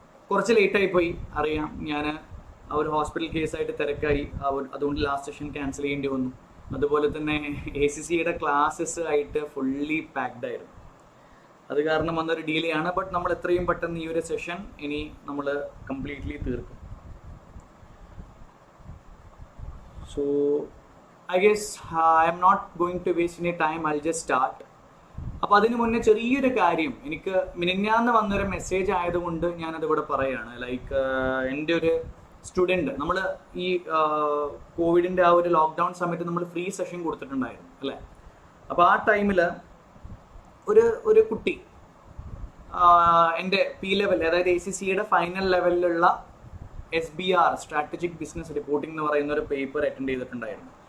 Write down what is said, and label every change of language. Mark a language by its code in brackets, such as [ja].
[ml] കുറച്ച് ലേറ്റായി പോയി, അറിയാം. ഞാൻ ആ ഒരു ഹോസ്പിറ്റൽ കേസായിട്ട് തിരക്കായി, അതുകൊണ്ട് ലാസ്റ്റ് സെഷൻ ക്യാൻസൽ ചെയ്യേണ്ടി വന്നു. അതുപോലെ തന്നെ ACCയുടെ ക്ലാസ്സസ് ആയിട്ട് ഫുള്ളി പാക്ഡ് ആയിരുന്നു. അത് കാരണം വന്നൊരു ഡിലേ ആണ്. ബട്ട് നമ്മൾ എത്രയും പെട്ടെന്ന് ഈ ഒരു സെഷൻ ഇനി നമ്മൾ കംപ്ലീറ്റ്ലി തീർക്കും. So [en] I guess I am not going to waste any time. I'll just start. [ml] അപ്പോൾ അതിന് മുന്നേ ചെറിയൊരു കാര്യം, എനിക്ക് മിനിഞ്ഞാന്ന് വന്നൊരു മെസ്സേജ് ആയതുകൊണ്ട് ഞാനതിവിടെ പറയുകയാണ്. ലൈക്ക് എൻ്റെ ഒരു സ്റ്റുഡൻറ്റ്, നമ്മൾ ഈ കോവിഡിൻ്റെ ആ ഒരു ലോക്ക്ഡൗൺ സമയത്ത് നമ്മൾ ഫ്രീ സെഷൻ കൊടുത്തിട്ടുണ്ടായിരുന്നു അല്ലേ. അപ്പോൾ ആ ടൈമിൽ ഒരു കുട്ടി എൻ്റെ P-level, അതായത് ACCയുടെ ഫൈനൽ ലെവലിലുള്ള SBR, സ്ട്രാറ്റജിക് ബിസിനസ് റിപ്പോർട്ടിംഗ് എന്ന് പറയുന്ന ഒരു പേപ്പർ അറ്റൻഡ് ചെയ്തിട്ടുണ്ടായിരുന്നു.